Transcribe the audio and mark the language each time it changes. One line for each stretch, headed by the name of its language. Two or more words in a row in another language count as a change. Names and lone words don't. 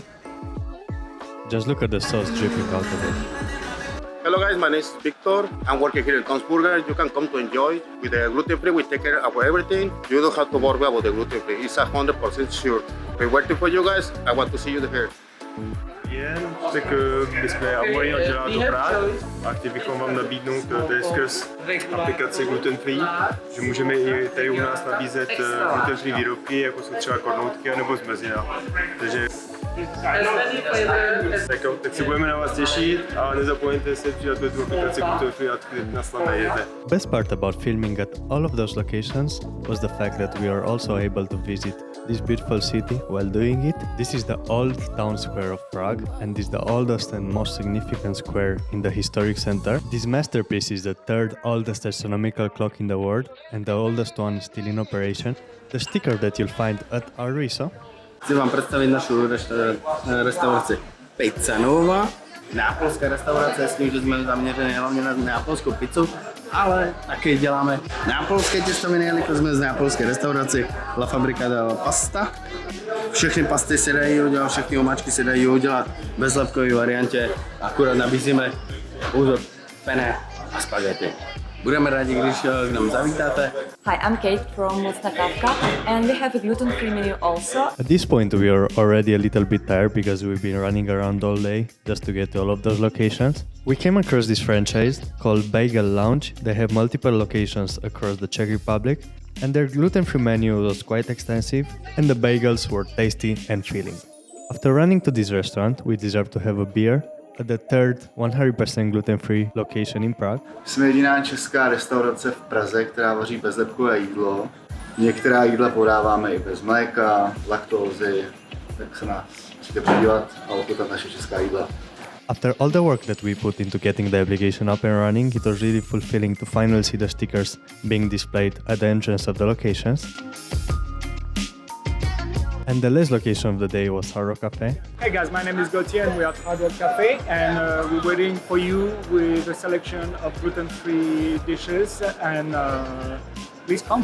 English: Just look at the sauce dripping out of it. Hello guys, my name is Victor. I'm working here in Tom's Burger. You can come to enjoy. With the gluten-free, we take care of everything. You don't have to worry about the gluten-free. It's 100% sure. We're waiting for you guys. I want to see you here. C'est que
Czech: my jsme Avory a Gelato Prague a chtěli bychom vám nabídnout tady skrz aplikaci Gluten-Free, že můžeme i tady u nás nabízet gluten-free výrobky, jako jsou třeba kornoutky nebo zmrzlina. Takže tak se budeme na vás těšit a nezapomeňte se přidat do tu aplikaci Gluten-Free a nás tam najdete.
English: Best part about filming at all of those locations was the fact that we are also able to visit this beautiful city while doing it. This is the old town square of Prague, and this is the oldest and most significant square in the historic center. This masterpiece is the third oldest astronomical clock in the world, and the oldest one is still in operation. The sticker that you'll find at our riso.
Czech: Chci vám představit našu restauraci Pizza Nova, neapolská restaurace s tím, že jsme zaměřeni hlavně na neapolskou pizzu, ale taky děláme neapolské těstoviny, jelikož jsme z neapolské restauraci La Fabrica della Pasta. Všechny pasty se dají udělat, všechny omáčky se dají udělat v bezlepkové variantě, akurát nabízíme pouze penne a spaghetti. Budeme rádi, když k nám zavítáte.
English: Hi, I'm Kate from Mocna Kawka, and we have a gluten-free menu also. At this point we are already a little bit tired because we've been running around all day just to get to all of those locations. We came across this franchise called Bagel Lounge. They have multiple locations across the Czech Republic, and their gluten-free menu was quite extensive, and the bagels were tasty and filling. After running to this restaurant, we deserve to have a beer at the third 100% gluten-free location in Prague.
Czech: Jsme jediná česká restaurace v Praze, která vaří bezlepkové jídlo. Některá jídla podáváme i bez mléka, laktózy, tak se nás musíte podívat a ochutnat naše česká jídla.
English: After all the work that we put into getting the application up and running, it was really fulfilling to finally see the stickers being displayed at the entrance of the locations. And the last location of the day was Hard Rock Cafe. Hey guys, my name is Gauthier and we are at Hard Rock Cafe, and we're waiting for you with a selection of gluten-free dishes, and please come.